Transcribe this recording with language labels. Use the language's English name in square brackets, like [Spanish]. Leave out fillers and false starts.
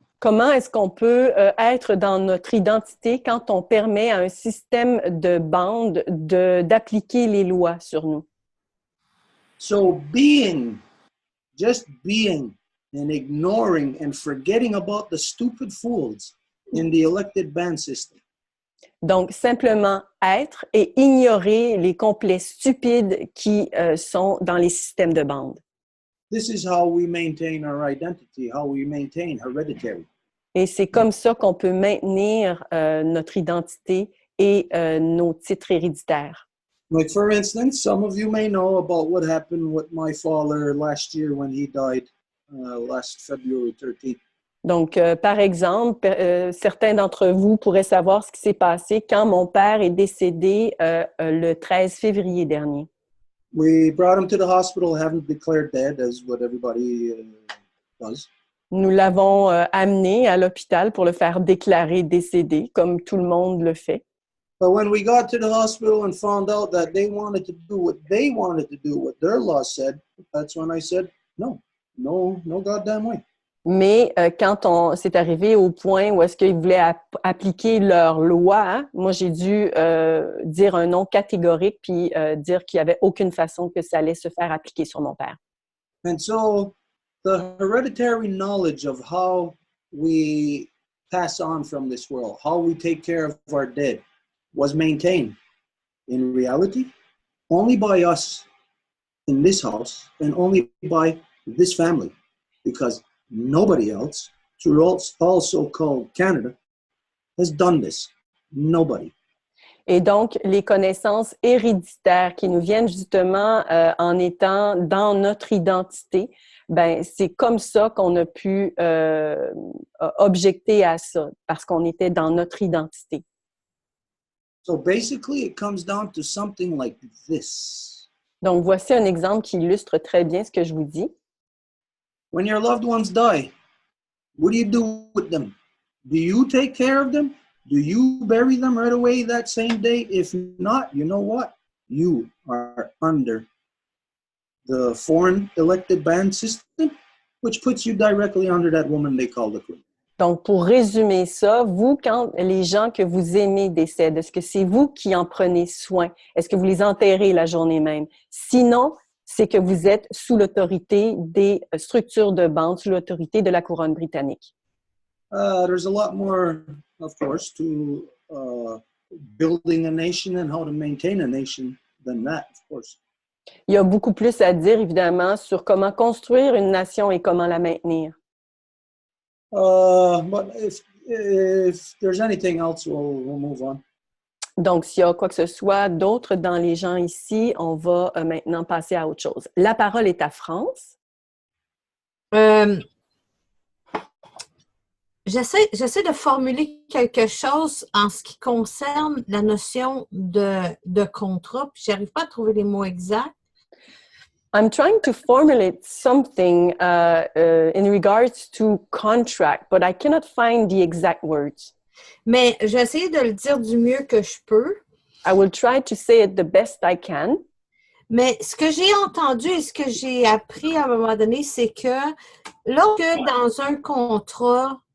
[French] Comment est-ce qu'on peut être dans notre identité quand on permet à un système de bande d'appliquer les lois sur nous? [English] So just being and ignoring and forgetting about the stupid fools in the elected band system. [French] Donc, simplement être et ignorer les complets stupides qui sont dans les systèmes de bande. [English] This is how we maintain our identity, how we maintain hereditary. [French] Et c'est comme ça qu'on peut maintenir notre identité et nos titres héréditaires. [English] Like for instance, some of you may know about what happened with my father last year when he died last February 13th. [French] Donc, par exemple, certains d'entre vous pourraient savoir ce qui s'est passé quand mon père est décédé le 13 février dernier. [English] We brought him to the hospital, haven't declared dead, as what everybody does. [French] Nous l'avons amené à l'hôpital pour le faire déclarer décédé, comme tout le monde le fait. [English] But when we got to the hospital and found out that they wanted to do what they wanted to do, what their law said, that's when I said, no goddamn way. [French] Mais quand c'est arrivé au point où est-ce qu'ils voulaient appliquer leur loi, hein, moi j'ai dû dire un non catégorique puis dire qu'il n'y avait aucune façon que ça allait se faire appliquer sur mon père. [English] And so the hereditary knowledge of how we pass on from this world, how we take care of our dead, was maintained in reality only by us in this house and only by this family, because nobody else, through all so-called Canada, has done this. Nobody. [French] Et donc, les connaissances héréditaires qui nous viennent justement en étant dans notre identité, c'est comme ça qu'on a pu objecter à ça, parce qu'on était dans notre identité. [English] So basically, it comes down to something like this. [French] Donc, voici un exemple qui illustre très bien ce que je vous dis. [English] When your loved ones die, what do with them? Do you take care of them? Do you bury them right away that same day? If not, you know what? You are under the foreign elected band system, which puts you directly under that woman they call the queen. [French] Donc, pour résumer ça, vous, quand les gens que vous aimez décèdent, est-ce que c'est vous qui en prenez soin? Est-ce que vous les enterrez la journée même? Sinon, c'est que vous êtes sous l'autorité des structures de bande, sous l'autorité de la couronne britannique. [English] There's a lot more, of course, to building a nation and how to maintain a nation than that, of course. [French] Il y a beaucoup plus à dire, évidemment, sur comment construire une nation et comment la maintenir. [English] But if there's anything else, we'll move on. [French] Donc, s'il y a quoi que ce soit d'autre dans les gens ici, on va maintenant passer à autre chose. La parole est à France. J'essaie de formuler quelque chose en ce qui concerne la notion de contrat, puis j'arrive pas à trouver les mots exacts. [English] I'm trying to formulate something in regards to contract, but I cannot find the exact words. [French] Mais j'essaie de le dire du mieux que je peux. [English] I will try to say it the best I can. [French] Mais ce que j'ai entendu et ce que j'ai appris à un moment donné, c'est que lorsque dans un contrat,